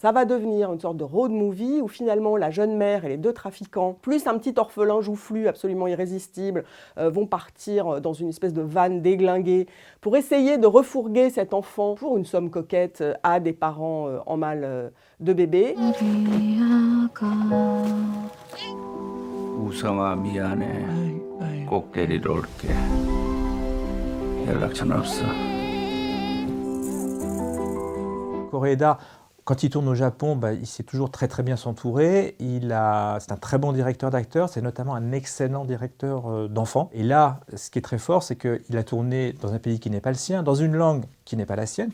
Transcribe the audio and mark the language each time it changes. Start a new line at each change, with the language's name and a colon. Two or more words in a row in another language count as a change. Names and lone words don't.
French: Ça va devenir une sorte de road movie où finalement la jeune mère et les deux trafiquants, plus un petit orphelin joufflu absolument irrésistible, vont partir dans une espèce de van déglinguée pour essayer de refourguer cet enfant pour une somme coquette à des parents en mal de bébé.
Korean: 우성아 미안해. 꼭 데리러 올게. 연락처는 없어.
French: Koreeda, quand il tourne au Japon, il sait toujours très très bien s'entourer. C'est un très bon directeur d'acteurs, c'est notamment un excellent directeur d'enfants. Et là, ce qui est très fort, c'est qu'il a tourné dans un pays qui n'est pas le sien, dans une langue qui n'est pas la sienne.